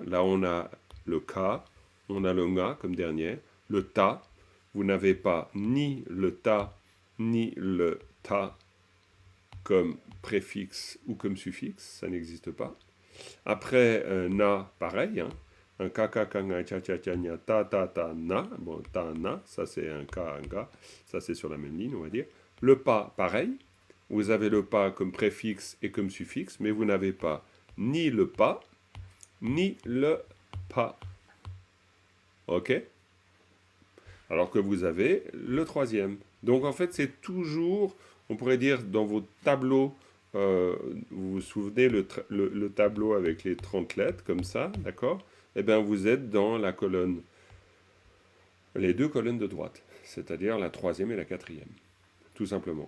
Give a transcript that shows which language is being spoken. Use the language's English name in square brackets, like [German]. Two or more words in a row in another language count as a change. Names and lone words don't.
[French] Là, on a le K, on a le Nga comme dernier. Le Ta, vous n'avez pas ni le Ta, ni le Ta comme préfixe ou comme suffixe. Ça n'existe pas. Après, Na, pareil. Hein? Un Ka, Ka, Ka, Nga, Cha, Cha, Cha, Nya, Ta, Ta, Ta, Na. Bon, Ta, Na, ça c'est un Ka, un Ga. Ça c'est sur la même ligne, on va dire. Le Pa, pareil. Vous avez le Pa comme préfixe et comme suffixe, mais vous n'avez pas ni le Pa, ni le Pa. Ok? Alors que vous avez le troisième. Donc en fait, c'est toujours, on pourrait dire, dans vos tableaux, vous vous souvenez le tableau avec les 30 lettres, comme ça, d'accord? eh bien vous êtes dans la colonne, les deux colonnes de droite, c'est-à-dire la troisième et la quatrième, tout simplement.